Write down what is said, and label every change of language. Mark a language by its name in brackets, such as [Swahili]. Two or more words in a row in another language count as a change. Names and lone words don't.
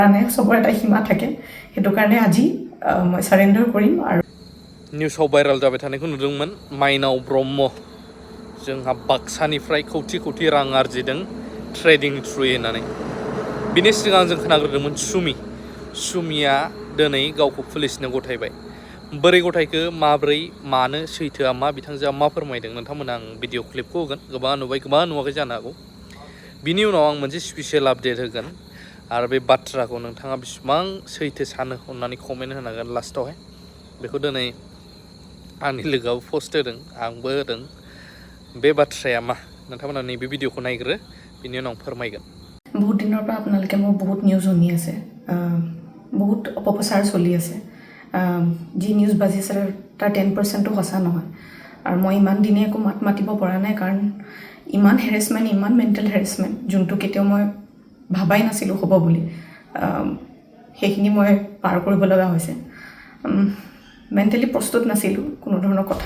[Assamese] সবৰে এটা সীমা থাকে সেইটো কাৰণে আজি মই সাৰেন্ডাৰ কৰিম আৰু [Bodo] निउसाव भाइरेल जाबाय थानायखौ नुदोंमोन माइनाव ब्रह्म जोंहा बाक्सानिफ्राय खौथि खौथि रां आरजिदों ट्रेडिं थ्रुयै होननानै बिनि सिगां जों खोनाग्रोदोंमोन सुमिया दिनै गावखौ पुलिसनो गथायबाय बोरै गथायखो माब्रै मानो सैथोआ मा बिथांजोआ मा फोरमायदों नोंथांमोना आं भिडिअ क्लिपखौ होगोन गोबां नुबाय गोबां नुवाखै जानो हागौ बिनि उनाव आं मोनसे [English] special update [Bodo] होगोन आरो बे बाथ्राखौ नोंथाङा बेसेबां सैथो सानो अननानै कमेन्ट होनांगोन लास्टआवहाय बेखौ दिनै आंनि लोगोआव पोस्ट होदों आंबो होदों बे बाथ्राया मा नोंथांमोना नैबे भिडिअखौ नायग्रो बिनि उनाव फोरमायगोन [Assamese] बहुत दिনৰ পৰা আপোনালোকে মোক বহুত নিউজ শুনি আছে বহুত অপপ্ৰচাৰ চলি আছে যি নিউজ বাজিছে তাৰ 10%ও সঁচা নহয় আৰু মই ইমান দিনে একো মাত মাতিব পৰা নাই কাৰণ ইমান হেৰেছমেণ্ট ইমান [English] mental harassment [Assamese] যোনটো কেতিয়াও মই ভাবাই নাছিলোঁ হ'ব বুলি সেইখিনি মই পাৰ কৰিব লগা হৈছে মেণ্টেলি প্ৰস্তুত নাছিলোঁ কোনো ধৰণৰ কথা